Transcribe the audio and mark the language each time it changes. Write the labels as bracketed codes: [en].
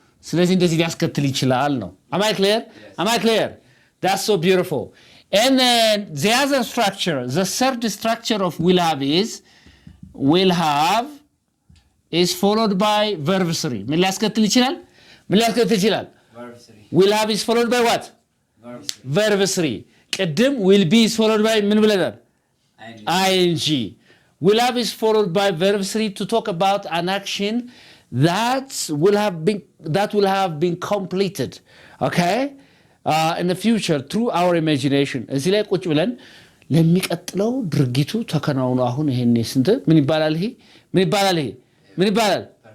[am] ስለዚህ እንደዚህ ሊያስከትል ይችላል ነው። [en] Am I clear? Yes. Am I clear? That's so beautiful. And then the other structure, the third structure of will have is followed by verb 3. [am] ምን ሊያስከትል ይችላል? ምን ሊያስከትል ይችላል? [en] Verb 3. Will have is followed by what? Verb 3. Verb 3. ቅድም will be is followed by [am] ምን ብለናል? [en] ing. Will have is followed by verb 3 to talk about an action that will have been completed, okay, in the future through our imagination. [am] እዚህ ላይ ቁጭ ብለን ለሚቀጥለው ድርጊቱ ተከናውኖ አሁን ይሄን ስንት ምን ይባላል? ምን ይባላል?